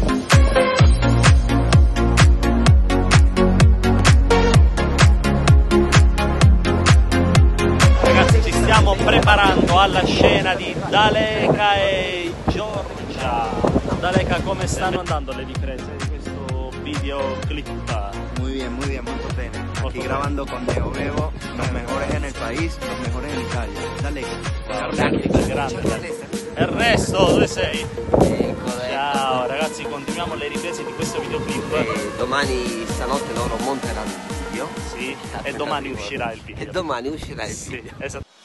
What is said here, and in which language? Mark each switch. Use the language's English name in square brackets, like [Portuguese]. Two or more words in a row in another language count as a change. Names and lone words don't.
[Italian] Ragazzi, ci stiamo preparando alla scena di Daleka e Giorgia. Daleka, come stanno andando le riprese di questo videoclip? [Spanish] Muy bien, muy bene. Aquí grabando con Neoveo, los mejores en el país, los mejores en Italia. Daleka. [Italian] Grande. Ernesto, dove sei? Ciao ragazzi, continuiamo le riprese di questo videoclip. Domani, stanotte loro monteranno il video. Sì, e domani uscirà il video. E domani uscirà il video. Sì, esatto.